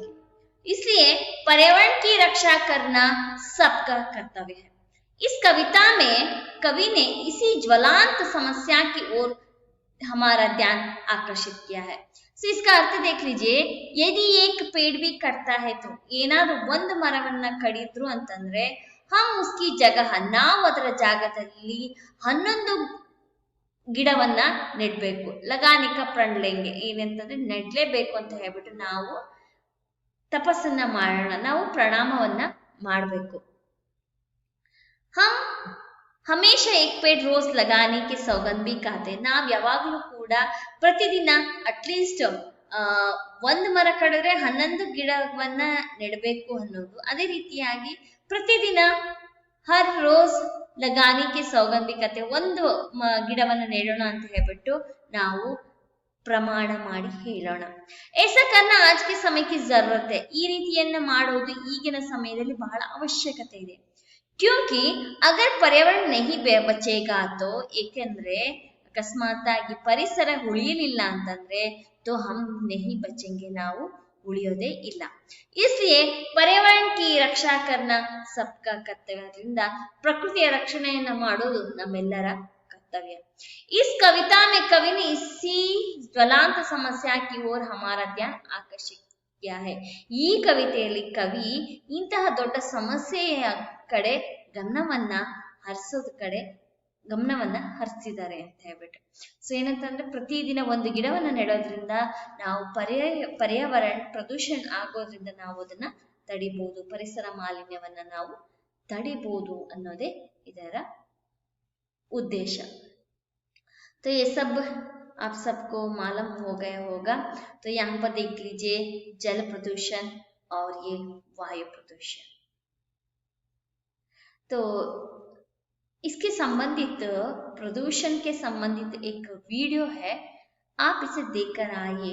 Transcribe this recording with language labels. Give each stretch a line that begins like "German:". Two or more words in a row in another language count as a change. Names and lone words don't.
Hindi: इसलिए पर्यावरण की रक्षा करना सबका कर्तव्य है. इस कविता में कवि ने इसी ज्वलंत समस्या की ओर हमारा ध्यान आकर्षित किया है. सो इसका अर्थ देख लीजिए, यदि एक पेड़ भी कटता है तो
Kannada: ಏನಾದರೂ ಒಂದು ಮರವನ್ನ ಕಡಿದ್ರು ಅಂತಂದ್ರೆ
Hindi: हम उसकी जगह,
Kannada: ನಾವು ಅದರ ಜಾಗದಲ್ಲಿ 11 ಗಿಡವನ್ನ ನೆಡಬೇಕು.
Hindi: लगाने का प्रण लेंगे,
Kannada: ಏನಂತಂದ್ರೆ ನೆಡ್ಲೇಬೇಕು ಅಂತ ಹೇಳ್ಬಿಟ್ಟು ನಾವು ತಪಸ್ಸನ್ನ ಮಾಡೋಣ, ನಾವು ಪ್ರಣಾಮವನ್ನ ಮಾಡಬೇಕು.
Hindi: हम हमेशा एक पेड़ रोज लगाने के सौगंध भी खाते.
Kannada: ನಾವು ಯಾವಾಗಲೂ ಕೂಡ ಪ್ರತಿದಿನ ಅಟ್ಲೀಸ್ಟ್ ಒಂದು ಮರ ಕಡಿದ್ರೆ 11 ಗಿಡವನ್ನ ನೆಡಬೇಕು ಅನ್ನೋದು. ಅದೇ ರೀತಿಯಾಗಿ ಪ್ರತಿದಿನ
Hindi: हर रोज़ लगाने के सौगंध भी खाते,
Kannada: ಒಂದು ಗಿಡವನ್ನ ನೆಡೋಣ ಅಂತ ಹೇಳ್ಬಿಟ್ಟು ನಾವು ಪ್ರಮಾಣ ಮಾಡಿ ಹೇಳೋಣ.
Hindi: ऐसा करना आज के समय की जरूरत है.
Kannada: ಈ ರೀತಿಯನ್ನ ಮಾಡೋದು ಈಗಿನ ಸಮಯದಲ್ಲಿ ಬಹಳ ಅವಶ್ಯಕತೆ ಇದೆ.
Hindi: क्योंकि अगर पर्यावरण नहीं बचेगा तो,
Kannada: ಏಕೆಂದ್ರೆ ಅಕಸ್ಮಾತ್ ಆಗಿ ಪರಿಸರ ಉಳಿಯಲಿಲ್ಲ ಅಂತಂದ್ರೆ
Hindi: तो हम नहीं बचेंगे,
Kannada: ನಾವು ಉಳಿಯೋದೇ ಇಲ್ಲ.
Hindi: इसलिए पर्यावरण की रक्षा करना सबका कर्तव्य.
Kannada: ಅದರಿಂದ ಪ್ರಕೃತಿಯ ರಕ್ಷಣೆಯನ್ನ ಮಾಡೋದು ನಮ್ಮೆಲ್ಲರ कर्तव्य.
Hindi: इस कविता में कवि ने इसी ज्वलंत समस्या की ओर हमारा ध्यान आकर्षित किया है.
Kannada: ಈ ಕವಿತೆಯಲ್ಲಿ ಕವಿ ಇಂತಹ ದೊಡ್ಡ ಸಮಸ್ಯೆಯ ಕಡೆ ಗಮನವನ್ನ ಹರಿಸಿದ್ದಾರೆ ಅಂತ ಹೇಳ್ಬಿಟ್ಟು. ಸೊ ಏನಂತಂದ್ರೆ ಪ್ರತಿದಿನ ಒಂದು ಗಿಡವನ್ನ ನೆಡೋದ್ರಿಂದ ನಾವು पर्यावरण ಪ್ರದೂಷಣ ಆಗೋದ್ರಿಂದ ನಾವು ಅದನ್ನ ತಡಿಬಹುದು, ಪರಿಸರ ಮಾಲಿನ್ಯವನ್ನ ನಾವು ತಡಿಬಹುದು ಅನ್ನೋದೇ ಇದರ ಉದ್ದೇಶ.
Hindi: तो तो ये सब आप सबको मालूम हो गया होगा। तो यहाँ पर देख लीजिए जल प्रदूषण और ये वायु प्रदूषण। तो इसके संबंधित प्रदूषण के संबंधित एक वीडियो है, आप इसे देखकर आइए।